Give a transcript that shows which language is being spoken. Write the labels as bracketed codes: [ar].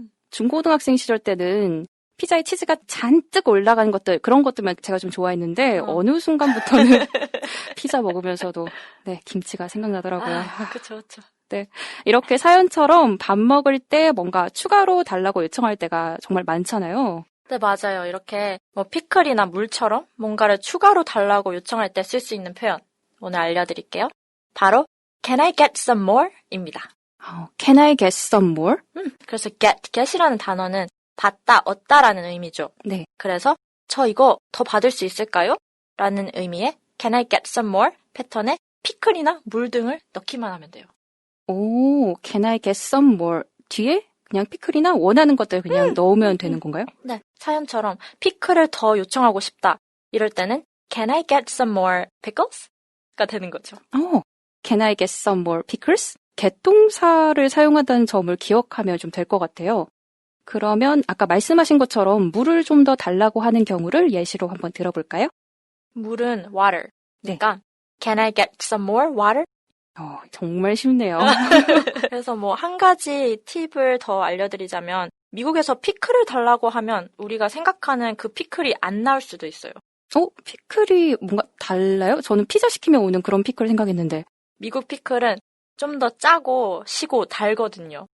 [ko] 중고등학생 시절 때는 피자에 치즈가 잔뜩 올라간 것들, 그런 것들만 제가 좀 좋아했는데 어느 순간부터는 피자 먹으면서도 네, 김치가 생각나더라고요. 그쵸, 그쵸. 네, 이렇게 사연처럼 밥 먹을 때 뭔가 추가로 달라고 요청할 때가 정말 많잖아요. 네, 맞아요. 이렇게 뭐 피클이나 물처럼 뭔가를 추가로 달라고 요청할 때 쓸 수 있는 표현 오늘 알려드릴게요. 바로 [en] Can I get some more? [ko] 입니다. [en] Can I get some more? [ko] 그래서 get이라는 단어는 받다, 얻다라는 의미죠. 네. 그래서 저 이거 더 받을 수 있을까요? 라는 의미의 [en] Can I get some more? [ko] 패턴에 피클이나 물 등을 넣기만 하면 돼요. [en] 오, Can I get some more? [ko] 뒤에 그냥 피클이나 원하는 것들 그냥 넣으면 되는 건가요? 네, 사연처럼 피클을 더 요청하고 싶다. 이럴 때는 [en] Can I get some more pickles? [ko] 가 되는 거죠. [en] Can I get some more pickles? [ko] 개동사를 사용한다는 점을 기억하면 좀 될 것 같아요. 그러면 아까 말씀하신 것처럼 물을 좀 더 달라고 하는 경우를 예시로 한번 들어볼까요? 물은 water. 네. 그러니까 [en] Can I get some more water? [ko] 정말 쉽네요. 그래서 뭐 한 가지 팁을 더 알려드리자면 미국에서 피클을 달라고 하면 우리가 생각하는 그 피클이 안 나올 수도 있어요. 피클이 뭔가 달라요? 저는 피자 시키면 오는 그런 피클 생각했는데. 미국 피클은 좀 더 짜고 시고 달거든요.